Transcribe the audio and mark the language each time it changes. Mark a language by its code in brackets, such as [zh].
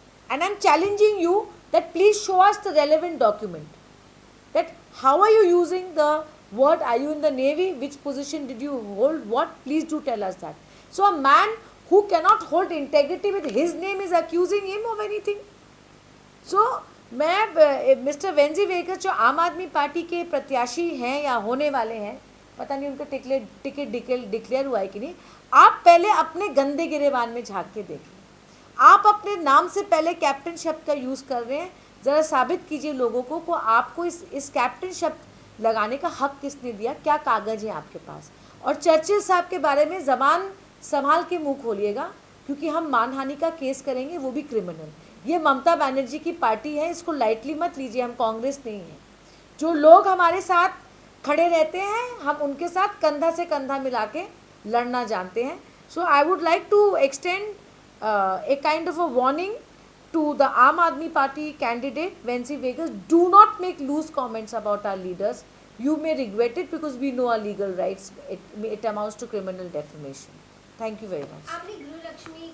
[en] And I'm challenging you that please show us the relevant document. That how are you using the word, are you in the Navy, which position did you hold, what, please do tell us that. So a man who cannot hold integrity with his name is accusing him of anything. [hi] So मैं mister Venzy waker जो आम आदमी party के प्रत्याशी हैं या होने वाले हैं, पता नहीं उनका टिकट डिक्लेयर हुआ है कि नहीं, आप पहले अपने गंदे गिरेबान में झांक के देखें। आप अपने नाम से पहले कैप्टन शब्द का यूज़ कर रहे हैं, ज़रा साबित कीजिए लोगों को आपको इस कैप्टन शब्द लगाने का हक किसने दिया, क्या कागज़ है आपके पास। और चर्चिल साहब के बारे में ज़बान संभाल के मुंह खोलिएगा, क्योंकि हम मानहानि का केस करेंगे, वो भी क्रिमिनल। ये ममता बनर्जी की पार्टी है, इसको लाइटली मत लीजिए, हम कांग्रेस नहीं है। जो लोग हमारे साथ खड़े रहते हैं, हम उनके साथ कंधा से कंधा मिला के लड़ना जानते हैं। [en] So I would like to extend a kind of a warning to the Aam Aadmi Party candidate Wensi Vegas. Do not make loose comments about our leaders. You may regret it, because we know our legal rights. It amounts to criminal defamation. Thank you very much.